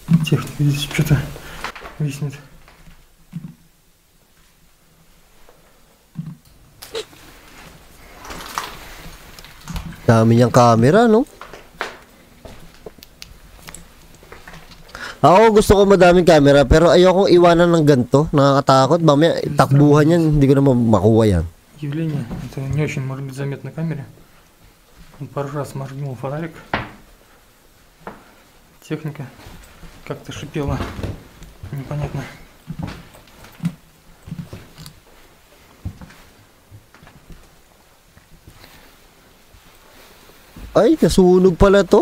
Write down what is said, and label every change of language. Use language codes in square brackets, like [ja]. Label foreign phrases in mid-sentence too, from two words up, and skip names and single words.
[ru] Техника здесь что-то виснет. [tl] Dami niyang camera, no? Ako gusto ko madaming camera, pero ayokong iwanan ng ganito. Nakakatakot. Mamaya, takbuhan yan. Hindi ko naman makuha yan. [ru] Явление, это не очень может быть заметно на камере. Он пару раз моргнул фонарик. Техника как-то шипела. Непонятно. [tl] Ay, nasunog pala to.